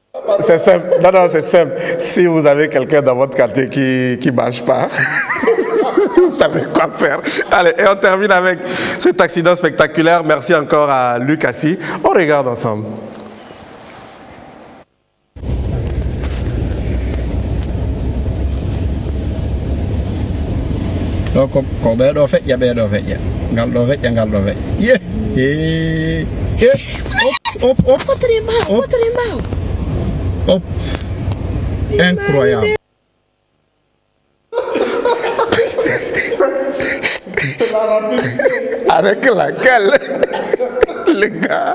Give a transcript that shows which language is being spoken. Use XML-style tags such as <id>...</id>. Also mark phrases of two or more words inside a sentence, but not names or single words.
<fr>C'est simple. Non, non, c'est simple. Si vous avez quelqu'un dans votre quartier qui ne marche pas, vous savez quoi faire. Allez, et on termine avec cet accident spectaculaire. Merci encore à Luc Assis. On regarde ensemble. Ko be do fe ya be do fe ya ngal do fe ya ngal do fe ye hop hop incroyable. Avec laquelle les gars.</fr>